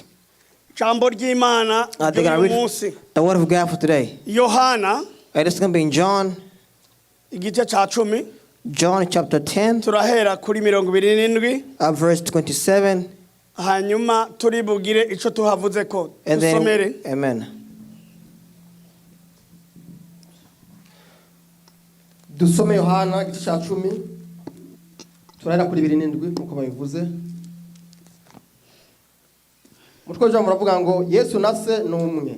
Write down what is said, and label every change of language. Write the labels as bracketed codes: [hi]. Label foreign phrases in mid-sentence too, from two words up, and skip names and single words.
[en] They're going to read the word of God for today. And it's going to be in John. John chapter 10. Verse 27. And then, amen. [rn] Dusome Yohana igice cya 10 turahera kuri 27 nkuko babivuze. Mutwe w'ijambo muravuga ngo Yesu na se n'umwe.